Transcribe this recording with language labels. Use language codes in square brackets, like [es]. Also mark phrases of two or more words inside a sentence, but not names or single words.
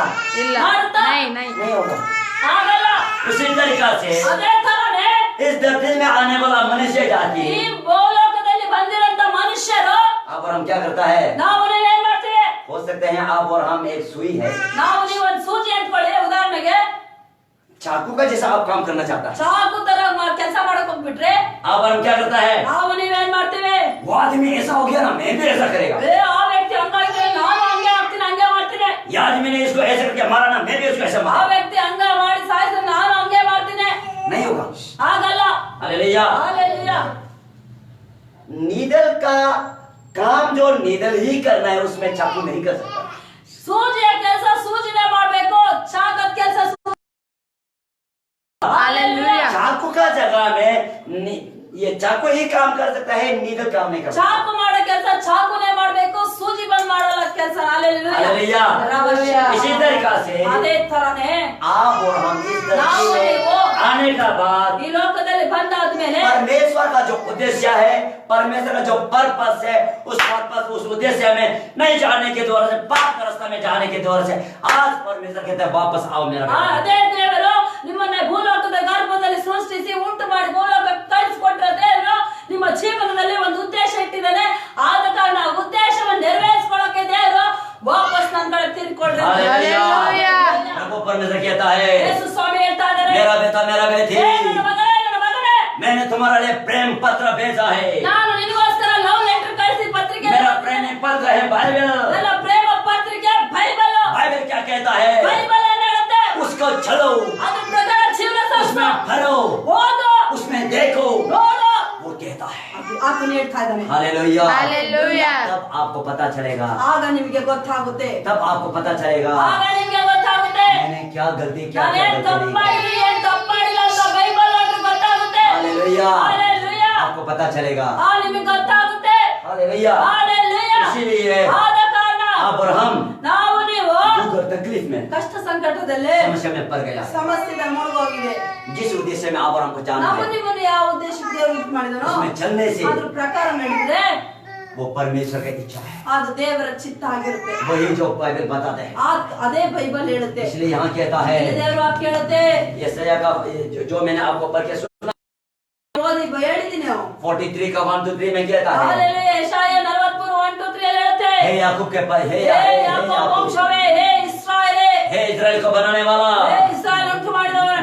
[kn] ಮಾಡುತ್ತಾ? [hi] नहीं होगा। [kn] ಆಗಲ್ಲ. [hi] उसी तरीका से [kn] ಅದೇ ತರನೇ [hi] इस धरती में आने वाला मनुष्य जाति, [kn] ಈ ಭೂಲೋಕದಲ್ಲಿ ಬಂದಿರಂತ ಮನುಷ್ಯರು [hi] आप और हम क्या करता है? [kn] ನಾವು ಏನ್ ಮಾಡ್ತೀವಿ? [hi] हो सकते हैं आप और हम एक सुई है, [kn] ನಾವು ನೀವು ಒಂದು ಸೂಜಿ ಅಂದ್ಕೊಳ್ಳಿ ಉದಾಹರಣೆಗೆ, [hi] चाकू का जैसा आप काम करना चाहता है, [kn] ಚಾಕು ತರ ಕೆಲಸ ಮಾಡಕ್ ಹೋಗ್ಬಿಟ್ರೆ [hi] आप और हम क्या करता है? [kn] ನಾವು ನೀವೇನ್ ಮಾಡ್ತೀವಿ? [hi] वो आदमी ऐसा हो गया ना, मैं भी ऐसा करेगा। [kn] ಆ ವ್ಯಕ್ತಿ ಹಂಗಾಗಿದೆ, ನಾನು ಹಂಗೆ ಆಗ್ತೀನಿ, ಹಂಗೆ ಮಾಡ್ತೀನಿ. [hi] ये आदमी ने इसको ऐसे करके मारा ना, मैं भी उसको ऐसे [kn] ಆ [hi] मारा। [kn] ವ್ಯಕ್ತಿ ಹಂಗ ಮಾಡಿ ಸಾಯಿಸಿದ್ರೆ ನಾನು ಹಂಗೆ ಮಾಡ್ತೀನಿ. [hi] नहीं होगा। [kn] ಆಗಲ್ಲ. [hi] हालेलुया। [kn] ಹಾಲೆಲೂಯಾ. [hi] नीडल नीडल का काम जो नीडल ही करना है उसमें चाकू नहीं कर सकता। [kn] ಸೂಜಿಯ ಕೆಲಸ ಸೂಜಿನೇ ಮಾಡಬೇಕು, ಚಾಕದ ಕೆಲಸ [hi] हालेलुया। चाकू का जगह में ये चाकू ही काम कर सकता है, नीडल काम नहीं कर सकता। [kn] ಚಾಕು ಮಾಡೋ ಕೆಲಸ ಚಾಕುನೇ ಮಾಡಬೇಕು, ಸೂಜಿ ಬಂದ್ ಮಾಡಲ್ಲ ಕೆಲಸ। [hi] हालेलुया। इसी तरीका से [kn] ಅದೇ ತರನೇ [hi] आप और हम इस धरती में आने का बाद [kn] ಈ ಲೋಕದಲ್ಲಿ ಬಂದಾದ್ಮೇಲೆ [hi] परमेश्वर का जो उद्देश्य है, परमेश्वर का जो पर्पस है, उस पर्पस उस उद्देश्य में नहीं जाने के द्वारा से, पाप का रास्ता में जाने के द्वारा से आज परमेश्वर कहते हैं वापस आओ मेरा बेटा। [kn] ಅದೇ ದೇವರು ನಿಮ್ಮನ್ನ ಭೂಲೋಕದ ಗರ್ಭದಲ್ಲಿ ಸೃಷ್ಟಿಸಿ ಉಂಟು ಮಾಡಿ ಭೂಲೋಕಕ್ಕೆ ಕಳಿಸಿಕೊಟ್ಟ ದೇವರು ನಿಮ್ಮ ಜೀವನದಲ್ಲಿ ಒಂದು ಉದ್ದೇಶ ಇಟ್ಟಿದ್ದಾನೆ। ಆದ ಕಾರಣ ಆ ಉದ್ದೇಶವನ್ನು ನೆರವೇರಿಸಿಕೊಳ್ಳಕ್ಕೆ ದೇವರು ವಾಪಸ್ ನನ್ನ ಕಡೆ ತಿರ್ಕೊಳ್ರಿ। [hi] हालेलुया। प्रभु परमेश्वर कहता है [kn] ಯೇಸು ಸ್ವಾಮಿ ಹೇಳ್ತಾ ಇದ್ದಾರೆ, [hi] मेरा बेटा मेरा बेटी, [kn] ನನ್ನ ಮಗನೇ, ನನ್ನ ಮಗನೇ, [hi] मैंने तुम्हारे लिए प्रेम पत्र भेजा है। [kn] ನಾನು ನಿನಗೋಸ್ಕರ [en] love letter [kn] ಕಳಿಸಿ ಪತ್ರಿಕೆ [hi] मेरा प्रेम पत्र है बाइबल। [kn] ನನ್ನ ಪ್ರೇಮ ಪತ್ರಿಕೆ ಬೈಬಲ್। [hi] बाइबल क्या कहता है? [kn] ಬೈಬಲ್ ಏನು ಹೇಳುತ್ತೆ? [hi] उसको चलो, [kn] ಅದ್ರ ಪ್ರಕಾರ ಜೀವನ ಸಾಗಿಸು, [hi] उसमें भरो, [kn] ಓದು, [hi] उसमें देखो, [kn] ನೋಡು, [hi] वो कहता है। [kn] ಆತನು ಹೇಳ್ತಾ ಇದ್ದಾನೆ। [hi] हालेलुया। हालेलुया। तब आपको पता चलेगा, [kn] ಆಗ ನಿಮಗೆ ಗೊತ್ತಾಗುತ್ತೆ, [hi] तब आपको पता चलेगा [kn] ಆಗ ನಿಮಗೆ ಗೊತ್ತಾಗುತ್ತೆ [hi] मैंने क्या गलती क्या [kn] ನಾನು ಏನ್ [hi] गलती [kn] ತಪ್ಪು [hi] नहीं की। [kn] ಮಾಡಿದ್ದೀನಿ, ಏನ್ ತಪ್ಪು ಮಾಡಿಲ್ಲ ಅಂತ ಬೈಬಲ್ ಓದಿದ್ರೆ ಗೊತ್ತಾಗುತ್ತೆ। [hi] हालेलुया। [kn] ಹಾಲೆಲೂಯಾ। [hi] आपको पता चलेगा। [kn] ನಿಮಗೆ ಗೊತ್ತಾಗುತ್ತೆ। [hi] हालेलुया। [kn] ಹಾಲೆಲೂಯಾ। [hi] इसीलिए [kn] ಆದ ಕಾರಣ [hi] आप और हम [kn] ನಾವು ನೀವು [hi] दुख और तकलीफ में, [kn] ಕಷ್ಟ ಸಂಕಟದಲ್ಲಿ [hi] समस्या में पड़ गया। [kn] ಸಮಸ್ಯೆದಲ್ಲಿ ಮುಳುಗೋಗಿದೆ। [hi] जिस उद्देश्य में आप और हमको जानते [kn] ನಾವು [hi] हैं, [kn] ನಿಮ್ಮನ್ನು ಯಾವ ಉದ್ದೇಶಕ್ಕೆ ದೇವರು ಇದು ಮಾಡಿದನೋ [hi] उसमें चलने से [kn] ಅದ್ರ ಪ್ರಕಾರ ನಡೆದ್ರೆ [hi] वो परमेश्वर की इच्छा है, [kn] ಅದು ದೇವರ ಚಿತ್ತ ಆಗಿರುತ್ತೆ। [hi] वही जो बाइबल बताते हैं। [kn] ಅದೇ ಬೈಬಲ್ ಹೇಳುತ್ತೆ। [hi] इसलिए यहाँ कहता है [kn] ಇಲ್ಲಿ ದೇವರು ವಾಕ್ಯ ಹೇಳುತ್ತೆ, [hi] यशायाह का जो मैंने आपको पढ़ के सुना, [kn] ಓದಿ ಹೇಳಿದ್ದೀನಿ ನಾವು। [hi] 43 का 1 2 3 में कहता है, [kn] ಹಾಲೆಲೂಯಾ। ಯೆಶಾಯ 43 1 2 3 ಅಲ್ಲಿ ಹೇಳುತ್ತೆ, [hi] हे याकूब के पास, हे [kn] ಹೇ ಯಾಕೋಬ ವಂಶವೇ, ಹೇ ಇಸ್ರಾಯೇಲೇ, [hi] हे इस्राएल को बनाने वाला, [kn] ಹೇ ಇಸ್ರಾಯೇಲ್ ಉಂಟು ಮಾಡಿದವನೇ,